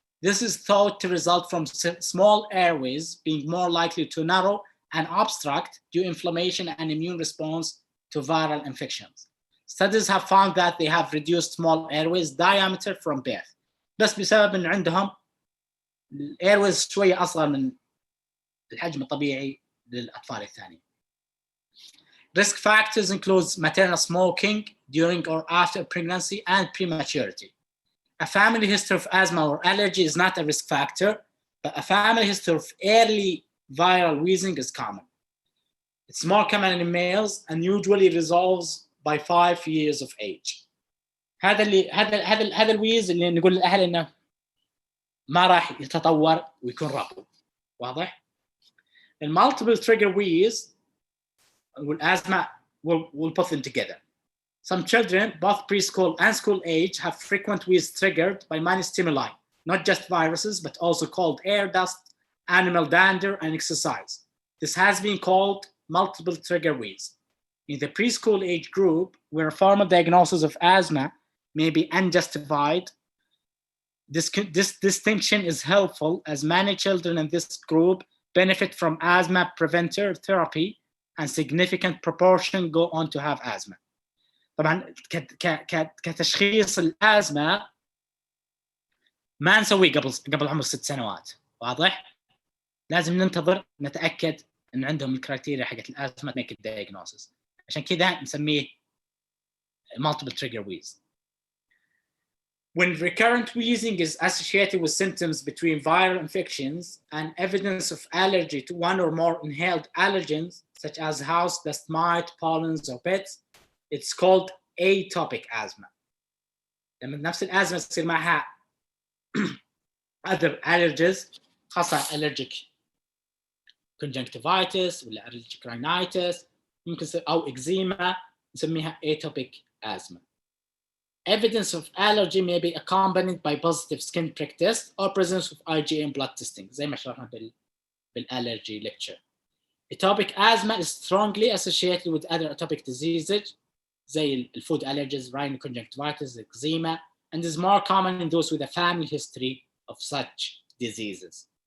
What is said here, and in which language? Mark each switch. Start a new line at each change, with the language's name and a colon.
English: This is thought to result from small airways being more likely to narrow and obstruct due to inflammation and immune response to viral infections. Studies have found that they have reduced small airways diameter from birth.
Arabic: بس بسبب إن عندهم الايرويز شوية أصغر من الحجم الطبيعي للأطفال الثانيين.
English: Risk factors include maternal smoking during or after pregnancy and prematurity. A family history of asthma or allergy is not a risk factor, but a family history of early viral wheezing is common. It's more common in males and usually resolves by 5 years of age.
Arabic: هذا الويز اللي نقول للأهل إنه ما راح يتطور ويكون ربو. واضح؟
English: المultiple trigger wheeze والasthma will put them together. Some children, both preschool and school age, have frequent wheeze triggered by many stimuli, not just viruses, but also cold air, dust, animal dander, and exercise. This has been called multiple trigger wheeze. In the preschool age group, where a formal diagnosis of asthma may be unjustified, this distinction is helpful as many children in this group benefit from asthma preventer therapy and significant proportion go on to have asthma.
Arabic: طبعا كتشخيص الأزمة ما نسويه قبل عمر 6 سنوات. واضح؟ لازم ننتظر نتأكد إن عندهم الكرايتيريا حقت الأزمة
English: make a diagnosis.
Arabic: عشان كذا نسميه
English: multiple trigger wheeze. When recurrent wheezing is associated with symptoms between viral infections and evidence of allergy to one or more inhaled allergens, such as house dust mite, pollens, or pets, it's called atopic asthma.
Arabic: لما نفس الازمه تصير معها
English: other allergies
Arabic: خاصه
English: allergic conjunctivitis
Arabic: ولا
English: allergic rhinitis
Arabic: ممكن او eczema نسميها atopic asthma.
English: Evidence of allergy may be accompanied by positive skin prick test or presence of IgA in blood testing
Arabic: زي ما شرحنا بالallergy
English: lecture. Atopic asthma is strongly associated with other atopic diseases
Arabic: زي
English: food allergies, rhinoconjunctivitis, eczema, and is more common in those with a family history of such diseases.